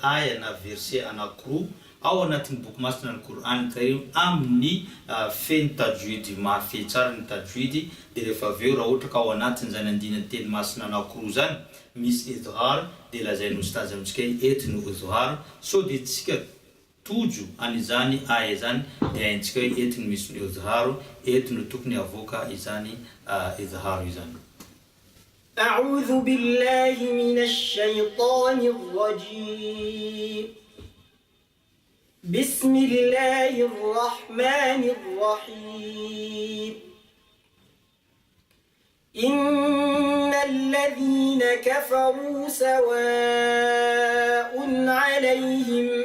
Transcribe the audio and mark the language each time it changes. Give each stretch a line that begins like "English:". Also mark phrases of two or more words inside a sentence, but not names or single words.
Malagasy: aya na verset anankiroa ao anatin'ny boky masina ny Qur'an Karim amin'ny feny tajwidy mafy tsara ny tajwidy, dia rehefa aveo raha ohatra ka ao anatiny zany andinan'ny teny masina anankiroa zany misy idhar, dia lazain'ny ustazy amintsika etiny idhar, so dia tsika tojo an'izany aya zany dia haintsika hoe etiny misy ny idhar, etiny tokony avoaka izany idhar izany.
Arabic: أعوذ بالله من الشيطان الرجيم بسم الله الرحمن الرحيم إن الذين كفروا سواء عليهم